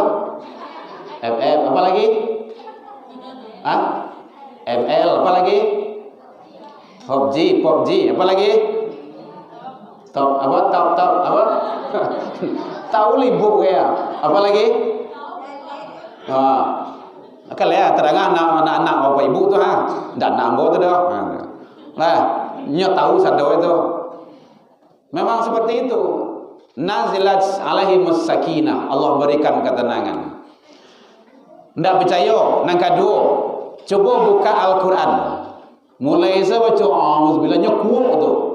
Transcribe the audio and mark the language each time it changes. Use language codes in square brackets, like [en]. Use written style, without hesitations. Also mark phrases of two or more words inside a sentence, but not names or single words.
[id] FF apa lagi? ML apa lagi? PUBG apa lagi? Top apa? Tahu libuk ya? Apa lagi? [min] Akal ya terang anak-anak bapak ibu tu ha. Dan nambo tu dah. Lah, nyo tahu sado itu. [id] Memang seperti itu. [ar] نزلت عليهم السكينة, [id] Allah berikan ketenangan. [min] Ndak percaya, nang kedua, coba buka Al-Quran. [id] Mulai saya baca auzubillahi kuat tu.